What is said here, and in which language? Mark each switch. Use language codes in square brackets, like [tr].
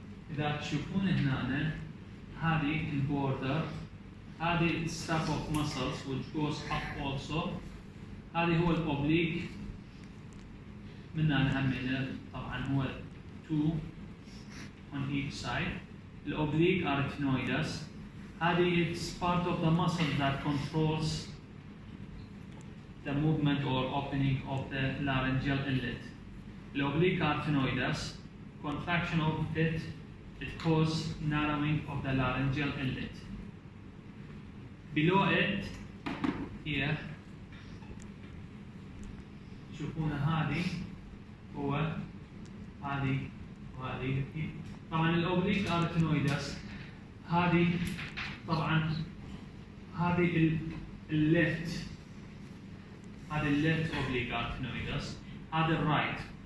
[ar] إذا تشوفون هنا هذه البوردر هذه [en] strap of muscles which goes up also. [ar] هذه هو الأوبليك من هنا همينه طبعا هو 2 [en] on each side. الأوبليك arytenoides. [ar] هذه [en] it's part of the muscle that controls the movement or opening of the laryngeal inlet. الأوبليك arytenoides, contraction of it causes narrowing of the laryngeal inlet. Below it, here, [ar] تشوفون هذه هو هذه وهذه. طبعا الأوبليك arytenoides هذه طبعا هذه الليفت، هذا الليفت اوبليك arytenoides، هذا الرايت.